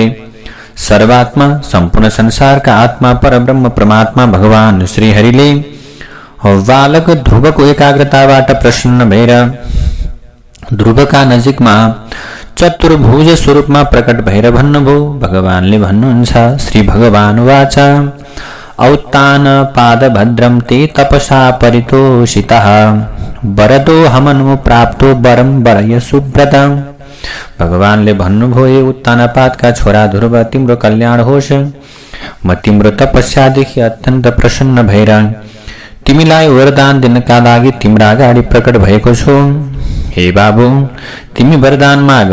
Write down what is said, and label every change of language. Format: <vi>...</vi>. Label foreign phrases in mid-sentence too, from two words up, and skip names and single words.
<ne>सर्वात्मा सम्पूर्ण संसारका आत्मा परब्रह्म परमात्मा भगवान श्रीहरिले बालक ध्रुवको एकाग्रताबाट प्रसन्न भएर ध्रुवका नजिकमा चतुर्भुज स्वरूपमा प्रकट भएर भन्नुभयो। भगवानले भन्नुहुन्छ,</ne> <sa>श्री भगवान वाचा औत्तान पादभद्रम ते तपसा परितोषितः वरदो हमनु प्राप्तो वरम वरय सुव्रत।</sa> <ne>भगवानले भन्नुभयो, हे उत्तानपादका छोरा ध्रुव, तिम्रो कल्याण होस्। म तिम्रो तपस्यादेखि अत्यन्त प्रसन्न भएर तिमीलाई वरदान दिनका लागि तिम्रा अगाडि प्रकट भएको छु। हे बाबु, तिमी वरदान माग।</ne>